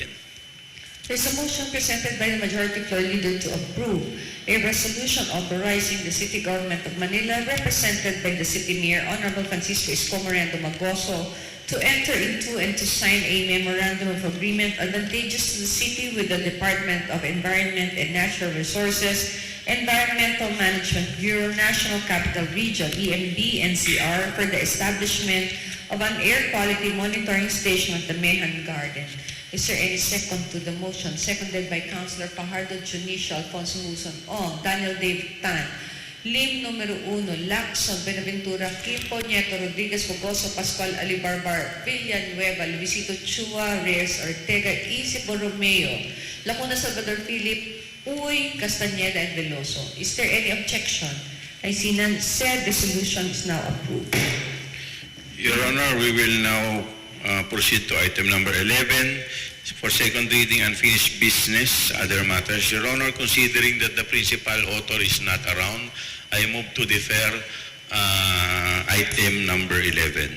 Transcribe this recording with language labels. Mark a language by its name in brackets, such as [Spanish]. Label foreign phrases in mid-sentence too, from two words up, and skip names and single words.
[English] There's a motion presented by the Majority Floor Leader to approve a resolution authorizing the City Government of Manila, represented by the City Mayor Honorable Francisco Isko Moreno Domagoso, to enter into and to sign a memorandum of agreement advantageous to the city with the Department of Environment and Natural Resources, Environmental Management Bureau, National Capital Region EMB-NCR for the establishment of an air quality monitoring station at the Mehan Garden. Is there any second to the motion? Seconded by Councilor Fajardo Junicio, Alfonso Muson Ong, Daniel Dave Tan, Lim numero 1, Lacson, Benaventura, Kimpo, Nieto, Rodriguez, Bogoso, Pascual, Alibarbar, Villanueva, Luisito Chua, Reyes, Ortega, Isi Borromeo, Lacuna, Salvador Philip, Uy, Castañeda, and Veloso. Is there any objection? I see none. Said resolution is now approved. Your Honor, we will now proceed to item number 11 for second reading, unfinished business, other matters. Your Honor, considering that the principal author is not around, I move to defer item number 11.